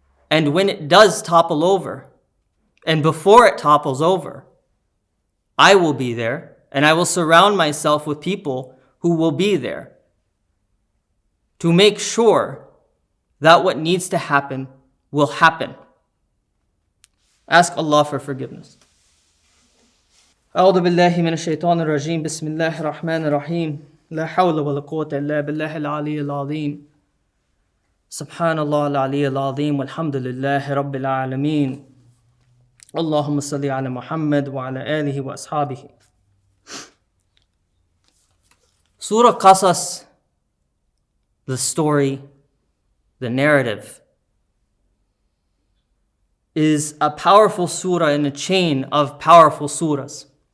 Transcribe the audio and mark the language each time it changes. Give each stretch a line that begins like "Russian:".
English: And when it does topple over, and before it topples over, I will be there, and I will surround myself with people who will be there to make sure that what needs to happen will happen. Ask Allah for forgiveness.
Arabic: أعوذ بالله من الشيطان الرجيم بسم الله الرحمن الرحيم لا حول ولا قوة إلا بالله العلي العظيم سبحان الله العلي العظيم والحمد لله رب العالمين اللهم صل على محمد وعلى آله وأصحابه.
English: Surah Al-Qasas, the story, the narrative, is a powerful surah in a chain of powerful surahs.